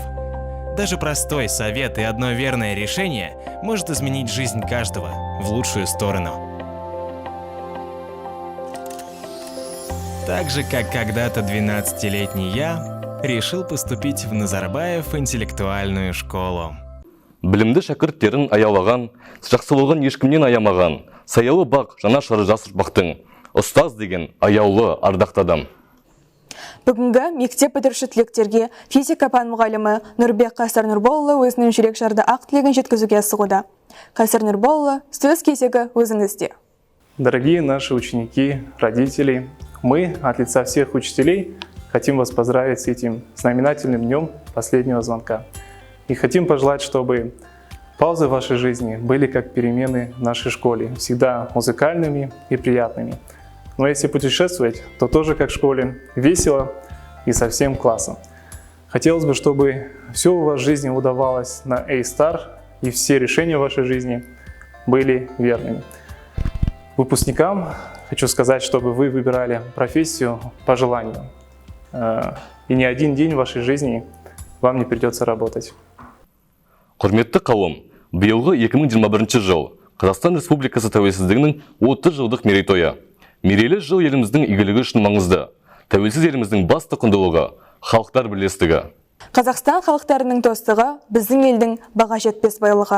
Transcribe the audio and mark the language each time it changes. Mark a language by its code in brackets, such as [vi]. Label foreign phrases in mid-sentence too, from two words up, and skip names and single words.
[ru] Даже простой совет и одно верное решение может изменить жизнь каждого в лучшую сторону. Так же, как когда-то 12-летний я решил поступить в Назарбаев интеллектуальную школу. [kk] Білімді шәкірттерін аялаған, жақсылығын ешкімнен аямаған, саялы бақ жана шары жас ұрпақтың, ұстаз деген аяулы ардақты адам. Бүгінгі мектеп бітіруші түлектерге физика пән мұғалімі Нұрбек Қайсар Нұрболұлы өзінің жүрек жарды ақ тілегін жеткізуге асығуда. Қайсар Нұрболұлы, сөз кезегі өзіңізде. [ru] Дорогие наши ученики, родители, мы от лица всех учителей хотим вас поздравить с этим знаменательным днем последнего звонка. И хотим пожелать, чтобы паузы в вашей жизни были как перемены в нашей школе, всегда музыкальными и приятными. Но если путешествовать, то тоже как в школе, весело и со всем классом. Хотелось бы, чтобы все у вас в жизни удавалось на A-Star и все решения в вашей жизни были верными. Выпускникам хочу сказать, чтобы вы выбирали профессию по желанию. И ни один день в вашей жизни вам не придется работать. [kk] Құрметті қауым, биылғы 2021 жыл Қазақстан Республикасы тәуелсіздігінің 30 жылдық мерейтойы. Мерейлі жыл еліміздің игілігі үшін маңызды. Тәуелсіз еліміздің басты құндылығы – халықтар бірлестігі. Қазақстан халықтарының достығы біздің елдің баға жетпес байлығы.